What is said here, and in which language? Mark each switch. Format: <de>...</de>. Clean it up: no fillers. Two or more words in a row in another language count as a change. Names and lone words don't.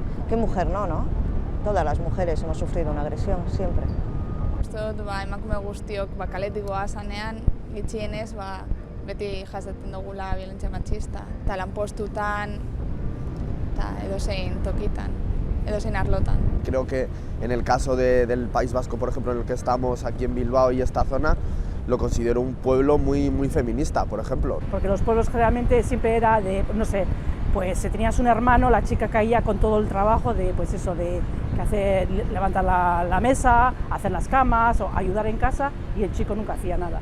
<es>¿Qué mujer no, no? Todas las mujeres hemos sufrido una agresión, siempre.</es> <eu>Uste dut, emakume guztiok kaletik goazanean, gitxienez, beti jasaten dugula violentzia matxista, eta lanpostutan, eta edozein tokitan, edozein arlotan.</eu> <es>Creo que en el caso del País Vasco, por ejemplo, en el que estamos aquí en Bilbao y esta zona, lo considero un pueblo muy feminista, por ejemplo. Porque los pueblos generalmente siempre era de, no sé, pues si tenías un hermano, la chica caía con todo el trabajo de, pues eso, de hacer, levantar la mesa, hacer las camas o ayudar en casa, y el chico nunca hacía nada.</es>